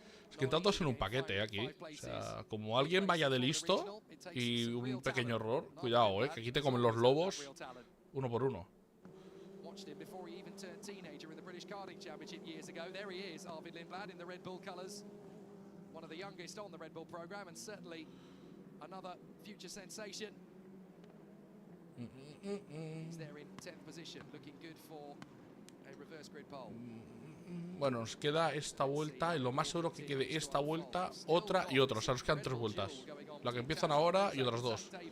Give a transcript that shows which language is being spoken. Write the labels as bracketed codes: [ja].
[es] Es que están todos en un paquete aquí. O sea, como alguien vaya de listo y un pequeño error, cuidado, que aquí te comen los lobos uno por uno. [en] Watched him before he even turned teenager in the British Karting Championship years ago. There he is, Arvid Lindblad in the Red Bull colours. One of the youngest on the Red Bull programme and certainly another future sensation. He's there in 10th position, looking good for a reverse grid pole. [es] Bueno, nos queda esta vuelta y lo más seguro que quede esta vuelta, otra y otra. O sea, nos quedan 3 vueltas. La que empiezan ahora y otras 2.